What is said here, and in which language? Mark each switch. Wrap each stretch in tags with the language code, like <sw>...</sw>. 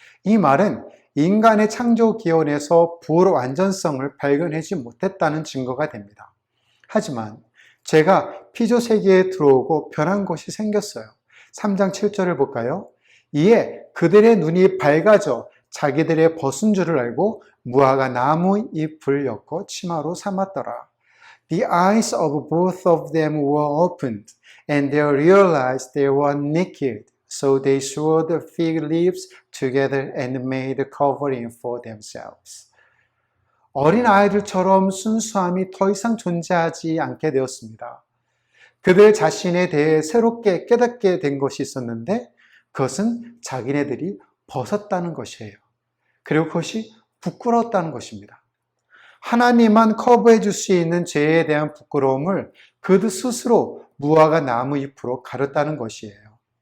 <ko>이 말은 인간의 창조 기원에서 불완전성을 발견하지 못했다는 증거가 됩니다. 하지만 제가 피조 세계에 들어오고 변한 것이 생겼어요. 3장 7절을 볼까요? 이에 그들의 눈이 밝아져 자기들의 벗은 줄을 알고 무화과 나무 잎을 엮어 치마로 삼았더라.</ko> <en>The eyes of both of them were opened, and they realized they were naked. So they sewed fig leaves together and made a covering for themselves.</en> <ko>어린 아이들처럼 순수함이 더 이상 존재하지 않게 되었습니다. 그들 자신에 대해 새롭게 깨닫게 된 것이 있었는데 그것은 자기네들이 벗었다는 것이에요. 그리고 그것이 부끄러웠다는 것입니다. 하나님만 커버해 줄 수 있는 죄에 대한 부끄러움을 그들 스스로 무화과 나무 잎으로 가렸다는 것이에요.</ko>